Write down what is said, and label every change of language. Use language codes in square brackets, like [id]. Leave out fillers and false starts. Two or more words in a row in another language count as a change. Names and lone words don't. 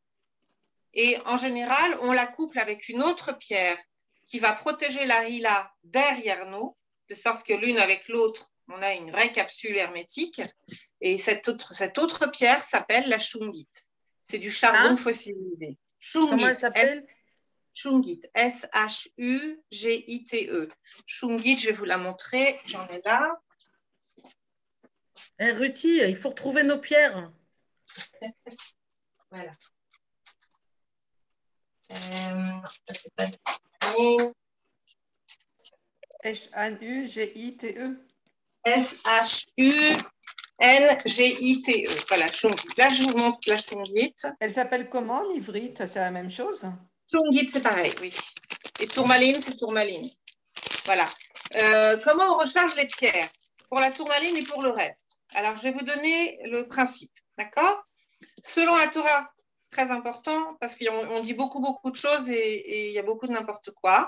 [fr] Et en général, on la couple avec une autre pierre qui va protéger la Hila derrière nous, de sorte que l'une avec l'autre, on a une vraie capsule hermétique. Et cette autre pierre s'appelle la shungite. C'est du charbon fossilisé. Shungite. Comment elle s'appelle? Shungite. S-H-U-G-I-T-E. Shungite, je vais vous la montrer. J'en ai là. Ruthi, il faut retrouver nos pierres. Voilà. S-H-U-G-I-T-E. S-H-U-N-G-I-T-E. Voilà, Shungite. Là, je vous montre la Shungite. Elle s'appelle comment, l'ivrite? C'est la même chose? Shungite, c'est pareil, oui. Et tourmaline, c'est tourmaline. Voilà. Comment on recharge les pierres pour la tourmaline et pour le reste? Alors, je vais vous donner le principe, d'accord? Selon la Torah, très important, parce qu'on dit beaucoup de choses et il y a beaucoup de n'importe quoi.